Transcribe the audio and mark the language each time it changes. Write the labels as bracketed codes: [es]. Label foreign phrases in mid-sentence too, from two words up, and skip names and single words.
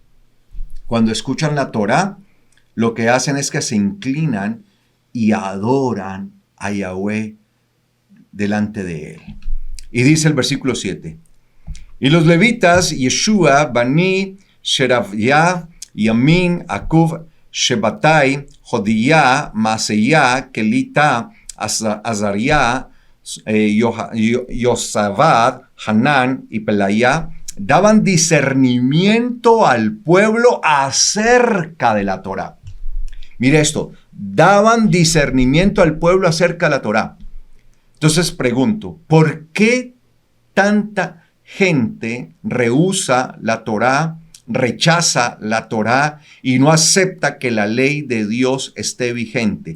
[es] Cuando escuchan la Torá, lo que hacen es que se inclinan y adoran a Yahweh delante de Él. Y dice el versículo 7, y los levitas, Yeshua, Bani, Sherabiah, Yamin, Akub, Shebatai, Jodiyah, Maaseiah, Kelita, Azariah, Yosabad, Hanan y Pelayá, daban discernimiento al pueblo acerca de la Torá. Mire esto, daban discernimiento al pueblo acerca de la Torá. Entonces pregunto, ¿por qué tanta gente rehúsa la Torá, rechaza la Torá y no acepta que la ley de Dios esté vigente?